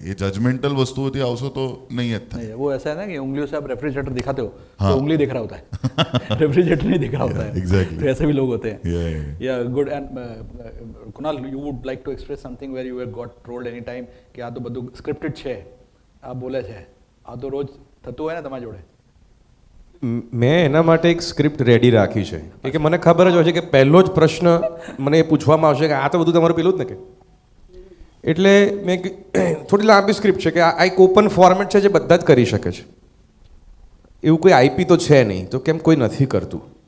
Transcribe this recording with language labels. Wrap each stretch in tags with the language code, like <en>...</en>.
<gu>એ judgemental વસ્તુઓથી આવશો તો નહીં જ થાય.</gu> <hi>वो ऐसा है ना कि उंगलियों से आप रेफ्रिजरेटर दिखाते हो तो उंगली दिख रहा होता है, रेफ्रिजरेटर नहीं दिख रहा होता है.</hi> <en>exactly.</en> <hi>तो ऐसे भी लोग होते हैं.</hi> <en>Yeah. Good. And Kunal, you would like to express something where you got trolled any time</en> <gu>કે આ તો બધું સ્ક્રિપ્ટેડ છે, આ બોલે છે, આ તો રોજ થતું હોય ને તમારી જોડે? મેં એના માટે એક સ્ક્રિપ્ટ રેડી રાખી છે કે મને ખબર જ હોય છે કે પહેલો જ પ્રશ્ન મને એ પૂછવામાં આવશે કે આ તો બધું તમારું પેલું જ ને કે, એટલે મેં થોડી લાંબી સ્ક્રિપ્ટ છે કે આ એક ઓપન ફોર્મેટ છે જે બધા જ કરી શકે છે, એવું કોઈ આઈપી તો છે નહીં, તો કેમ કોઈ નથી કરતું.</gu>